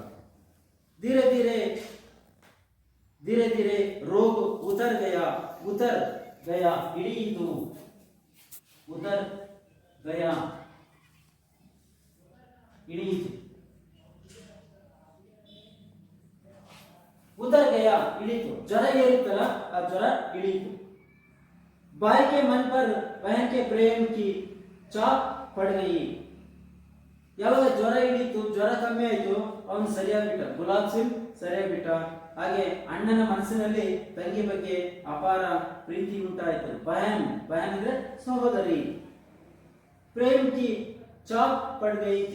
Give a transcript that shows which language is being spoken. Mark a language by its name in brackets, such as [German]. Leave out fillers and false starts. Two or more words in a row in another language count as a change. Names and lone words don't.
[Hindi] धीरे धीरे धीरे धीरे रोग उतर गया ಇಳಿಯಿತು. उतर गया ಇಳಿಯಿತು. उतर गया ಇಳಿಯಿತು. [Kannada] ಜ್ವರ ಏರುತ್ತಲ್ಲ, ಆ ಜ್ವರ ಇಳಿಯಿತು. [Hindi] भाई के मन पर बहन के प्रेम की चाप पड़ गई. [Kannada] ಯಾವಾಗ ಜ್ವರ ಇಳಿತು, ಜ್ವರ ಕಮ್ಮಿ ಆಯ್ತು, ಅವನು ಸರಿಯಾಗ್ಬಿಟ್ಟ. ಗುಲಾಬ್ ಸಿಂಗ್ ಸರಿಯಾಗ್ಬಿಟ್ಟ. ಹಾಗೆ ಅಣ್ಣನ ಮನಸ್ಸಿನಲ್ಲಿ ತಂಗಿ ಬಗ್ಗೆ ಅಪಾರ ಪ್ರೀತಿ ಉಂಟಾಯಿತು. [Hindi] ಬಹನ್ [Kannada] ಅಂದ್ರೆ ಸಹೋದರಿ. [Hindi] प्रेम की छाप पड़ गई थी.